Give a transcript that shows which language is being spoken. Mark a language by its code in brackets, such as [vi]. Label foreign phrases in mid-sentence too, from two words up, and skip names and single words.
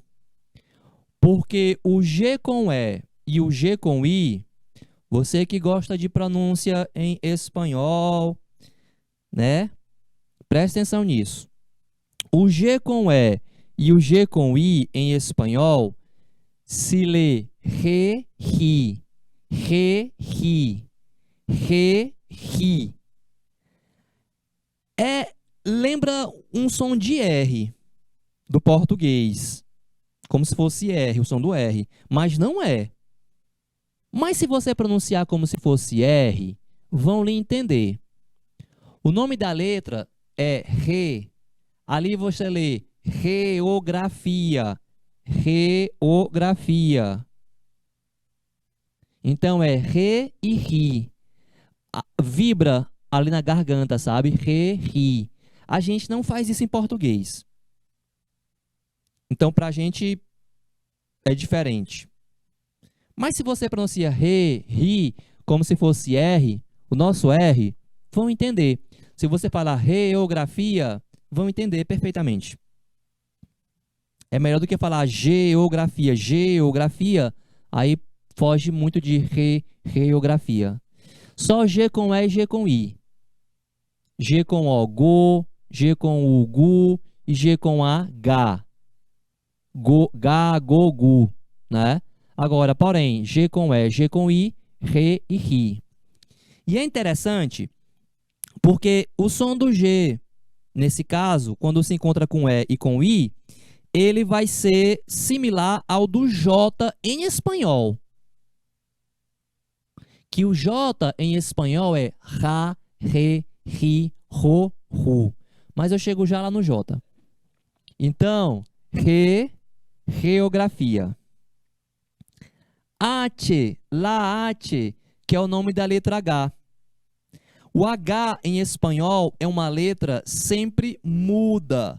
[pt] Porque o G com E e o G com I, você que gosta de pronúncia em espanhol, né? Presta atenção nisso. O G com E e o G com I em espanhol se lê re, ri, re, ri, re, ri. Lembra um som de R do português, como se fosse R, o som do R, mas não é. Mas se você pronunciar como se fosse R, vão lhe entender. O nome da letra é Re. Ali você lê reografia. Reografia. Então é re e ri. Vibra ali na garganta, sabe? Re, ri. A gente não faz isso em português. Então, pra gente é diferente. Mas se você pronuncia re, ri, como se fosse R, o nosso R, vão entender. Se você falar reografia, vão entender perfeitamente. É melhor do que falar geografia. Geografia, aí foge muito de reografia. Só G com E e G com I. G com O, go. G com U, gu. E G com A, ga. Go, ga, go, gu. Né? Agora, porém, G com E, G com I, re e ri. E é interessante porque o som do G, nesse caso, quando se encontra com E e com I, ele vai ser similar ao do J em espanhol. Que o J em espanhol é ra, re, ri, ro, ru. Mas eu chego já lá no J. Então, reografia. Ate, laate, que é o nome da letra H. O H em espanhol é uma letra sempre muda.